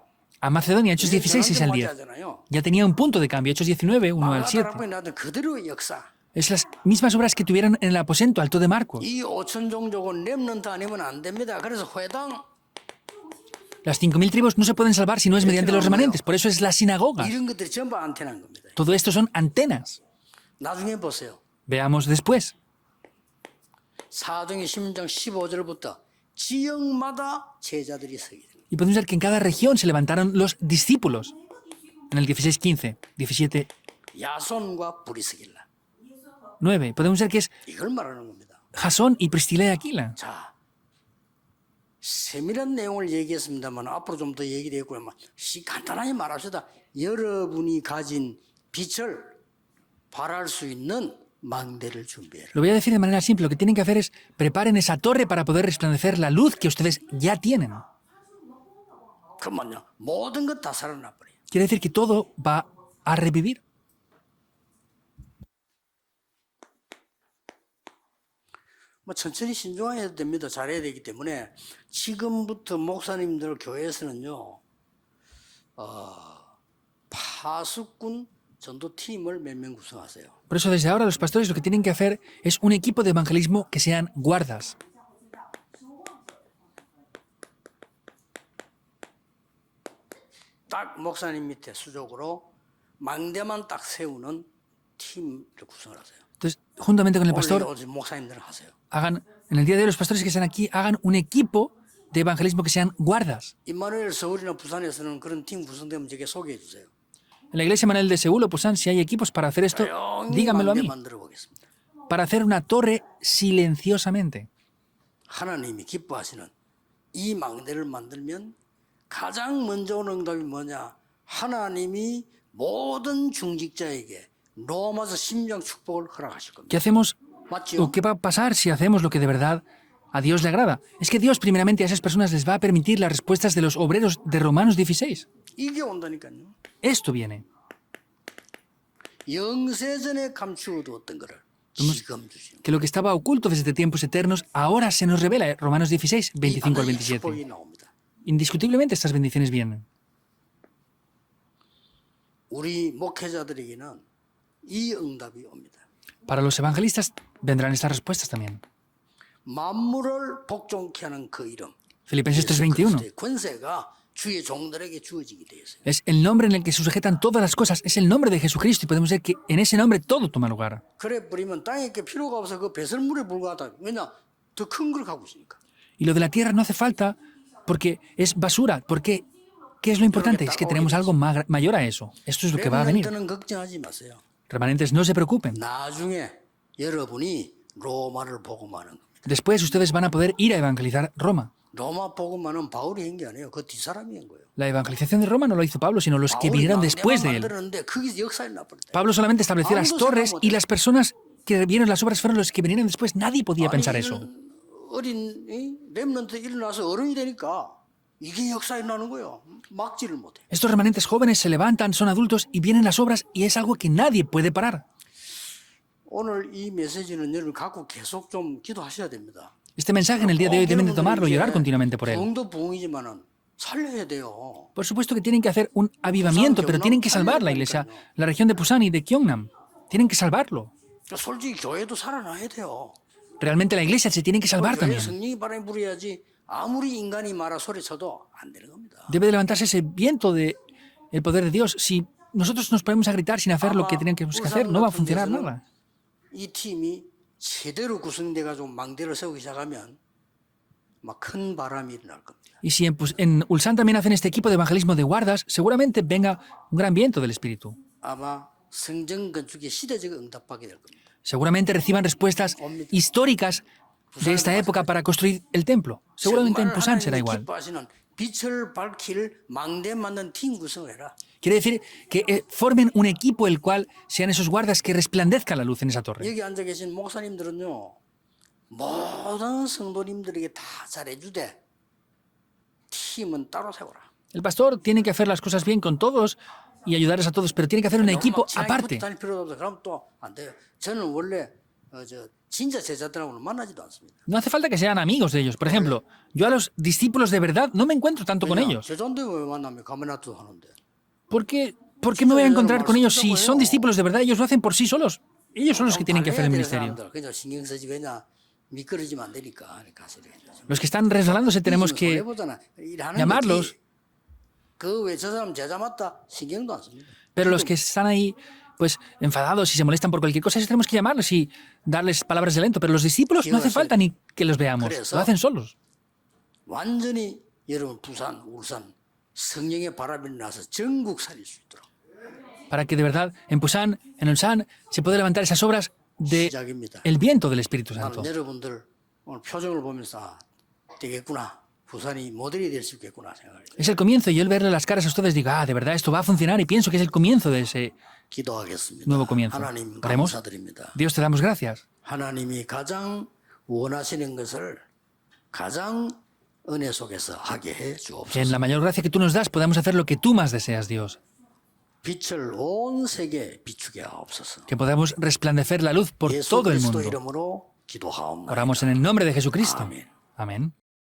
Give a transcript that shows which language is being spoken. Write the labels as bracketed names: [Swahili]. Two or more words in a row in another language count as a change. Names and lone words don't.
[Spanish] A Macedonia, Hechos 16, 6 al 10. Ya tenía un punto de cambio. Hechos 19, 1 al 7. [Korean] 나도 그대로의 역사. [Spanish] Es las mismas obras que tuvieron en el aposento alto de Marcos. [Korean] 이 5천 종족은 렘넌트 아니면 안 됩니다. 그래서 회당 [Spanish] Las 5.000 tribus no se pueden salvar si no es mediante los remanentes. Por eso es la sinagoga. [Korean] 이런 것들이 전부 안테나인 겁니다. [Spanish] Todo esto son antenas. [Korean] 나중에 보세요. [Spanish] Veamos después. [Korean] 사도행전 16장 15절부터 지역마다 제자들이 서게 됩니다. [Spanish] Y podemos ver que en cada región se levantaron los discípulos. En el 16, 15, 17, [Korean] 야손과 브리스길라. 9. [Spanish] Podemos ver que es [Korean] 이걸 말하는 겁니다. [Spanish] Jasón y Priscila y Aquila. [Korean] 자, 세밀한 내용을 얘기했습니다만 앞으로 좀 더 얘기되겠고요. 간단하게 말합시다. 여러분이 가진 빛을 발할 수 있는 망대를 준비해라. [Spanish] Lo voy a decir de manera simple. Lo que tienen que hacer es preparen esa torre para poder resplandecer la luz que ustedes ya tienen. [Korean] 그러면요, 모든 것 다 살아나 버려요. [Spanish] Quiere decir que todo va a revivir. [Korean] 천천히 신중해야 됩니다. 잘해야 되기 때문에 지금부터 목사님들 교회에서는요, 파수꾼 전도팀을 몇 명 구성하세요. [Spanish] Por eso desde ahora los pastores lo que tienen que hacer es un equipo de evangelismo que sean guardas. [Korean] 딱 목사님 밑에 수족으로 망대만 딱 세우는 팀을 구성을 하세요. [Spanish] Entonces, juntamente con el [Korean] 오늘 [Spanish] pastor, [Korean] 오직 목사님들은 하세요. [Spanish] hagan, en el día de hoy, los pastores que están aquí, hagan un equipo de evangelismo que sean guardas. [Korean] 임마누엘 서울이나 부산에서는 그런 팀 구성되면 저게 소개해 주세요. [Spanish] En la iglesia Manuel de Seúl o Pusan, si hay equipos para hacer esto, [Korean] 조용히 [Spanish] díganmelo a [Korean] 망대 [Spanish] mí. [Korean] 만들어 보겠습니다. [Spanish] Para hacer una torre silenciosamente. [Korean] 하나님이 기뻐하시는 이 망대를 만들면 가장 먼저 오는 응답이 뭐냐? 하나님이 모든 중직자에게 로마서 심령 축복을 허락하실 겁니다. [Spanish] ¿Qué hacemos [Korean] 맞죠? [Spanish] o qué va a pasar si hacemos lo que de verdad a Dios le agrada? Es que Dios primeramente a esas personas les va a permitir las respuestas de los obreros de Romanos 16. [Korean] 이게 온다니까요. [Spanish] Esto viene. [Korean] 영세전에 감추어두었던 거를 지금 주시는 [Spanish] Que lo que estaba oculto desde tiempos eternos ahora se nos revela. Romanos 16, 25 al [Korean] 이 [Spanish] 27. [Korean] 축복이 나옵니다. [Spanish] Indiscutiblemente estas bendiciones vienen. [Korean] 우리 목회자들에게는 이 응답이 옵니다. [Spanish] Para los evangelistas vendrán estas respuestas también. [Korean] 만물을 복종케 하는 그 이름. [Spanish] Filipenses [Korean] 예수 [Spanish] 3:21. [Korean] 그리스도의 권세가 주의 종들에게 주어지게 되어 있어요. [Spanish] Es el nombre en el que se sujetan todas las cosas. Es el nombre de Jesucristo y podemos ver que en ese nombre todo toma lugar. [Korean] 그래 버리면 땅에 게 필요가 없어 그 배설물에 불과하다. 왜냐? 더 큰 걸 갖고 있으니까. [Spanish] Y lo de la tierra no hace falta porque es basura. Porque, ¿qué es lo importante? Es que tenemos algo mayor a eso. Esto es lo que va a venir. [Korean] 렘넌트는 걱정하지 마세요. [Spanish] Remanentes, no se preocupen. [Korean] 나중에 여러분이 로마를 복음하는 겁니다. [Spanish] Después ustedes van a poder ir a evangelizar Roma. [Korean] 로마 복음하는 바울이 한 게 아니에요. 그 뒷사람이 한 거예요. [Spanish] La evangelización de Roma no lo hizo Pablo, sino los que [Korean] 바울이 [Spanish] vinieron [Korean] 망대만 [Spanish] después de él. [Korean] 만들었는데 거기서 역사에 나버렸대. [Spanish] Pablo solamente estableció las torres y las personas que vieron las obras fueron los que vinieron después. Nadie podía pensar eso. [Korean] 어린 렘넌트 일어나서 어른이 되니까 이게 역사에 나는 거예요. 막지를 못해. [Spanish] Estos remanentes jóvenes se levantan, son adultos y vienen las obras y es algo que nadie puede parar. [Korean] 오늘 이 메시지는 여러분 갖고 계속 좀 기도하셔야 됩니다. [Spanish] Este mensaje en el día de hoy deben de tomarlo y orar continuamente por él. [Korean] 부흥도 부흥이지만은 살려야 돼요. [Spanish] Por supuesto que tienen que hacer un avivamiento, pero tienen que salvar la iglesia, la región de Pusan y de Gyeongnam. Tienen que salvarlo. [Korean] 솔직히 교회도 살아나야 돼요. [Spanish] Realmente la iglesia se tiene que salvar [Korean] 교회 [Spanish] también. [Korean] 성령이 바람이 불어야지 아무리 인간이 말아 소리쳐도 안 되는 겁니다. [Spanish] Debe de levantarse ese viento del poder de Dios. Si nosotros nos ponemos a gritar sin hacer lo que tenemos que hacer, no va a funcionar nada. [Korean] 이 팀이 제대로 구성돼 가지고 망대를 세우기 시작하면 막 큰 바람이 일어날 겁니다. [Spanish] Y si en Ulsan también hacen este equipo de evangelismo de guardas, seguramente venga un gran viento del Espíritu. [Korean] 아마 성전 건축의 시대적 응답받게 될 겁니다. [Spanish] Seguramente reciban respuestas históricas de esta época para construir el templo. Seguramente en Pusan será igual. [Korean] 기뻐하시는 빛을 밝힐 망대 만든 팀 구성을 해라. [Spanish] Quiere decir que formen un equipo el cual sean esos guardas que resplandezca la luz en esa torre. [Korean] 여기 앉아 계신 목사님들은요. 모든 성도님들에게 다 잘해주되 팀은 따로 세워라. [Spanish] El pastor tiene que hacer las cosas bien con todos y ayudarles a todos, pero tiene que hacer un equipo aparte. [Korean] 다닐 필요도 없어. 그럼 또 안 돼요. 저는 원래 진짜 제자들하고는 만나지도 않습니다. [Spanish] No hace falta que sean amigos de ellos. Por ejemplo, yo a los discípulos de verdad no me encuentro tanto con ellos. [Korean] 제자인데 왜 만나면 가메나투 하는데? [Spanish] ¿Por qué me voy a encontrar con ellos si son discípulos de verdad? Ellos lo hacen por sí solos. Ellos son los que tienen que hacer el ministerio. [Korean] 그냥 신경 쓰지 왜냐 미끄러지면 안 되니까 [Spanish] Los que están resbalándose tenemos que llamarlos, [Korean] 그왜저 사람 제자 맞다 신경도 안 씁니다. [Spanish] pero los que están ahí pues enfadados y se molestan por cualquier cosa, esos tenemos que llamarlos y darles palabras de aliento. Pero los discípulos no hace falta ni que los veamos, lo hacen solos. [Korean] 완전히 여러분 부산, 울산 성령의 바람이 나서 전국 살릴 수 있도록. [Spanish] Para que de verdad en Pusan, en Ulsan, se pueda levantar esas obras de [Korean] 시작입니다. [Spanish] el viento del Espíritu Santo. [Korean] 나는 여러분들 오늘 표정을 보면서 아, 되겠구나. 부산이 모델이 될 수 있겠구나 생각을 해요. [Spanish] Es el comienzo y yo al verle las caras a ustedes digo, de verdad, esto va a funcionar y pienso que es el comienzo de ese [Korean] 기도하겠습니다. [Spanish] nuevo comienzo. [Korean] 하나님 [Spanish] Oremos. [Korean] 감사드립니다. [Spanish] Dios, te damos gracias. [Korean] 하나님이 가장 원하시는 것을 가장 은혜 속에서 하게 해 [Spanish] Que [Korean] 주옵소서. [Spanish] en la mayor gracia que tú nos das podamos hacer lo que tú más deseas, Dios. [Korean] 빛을 온 세계에 비추게 하옵소서. [Spanish] Que podamos resplandecer la luz por [Korean] 예수 [Spanish] todo el [Korean] 그리스도 [Spanish] mundo. [Korean] 이름으로 기도하옵나이다. [Spanish] Oramos en el nombre de Jesucristo. Amén. Amén.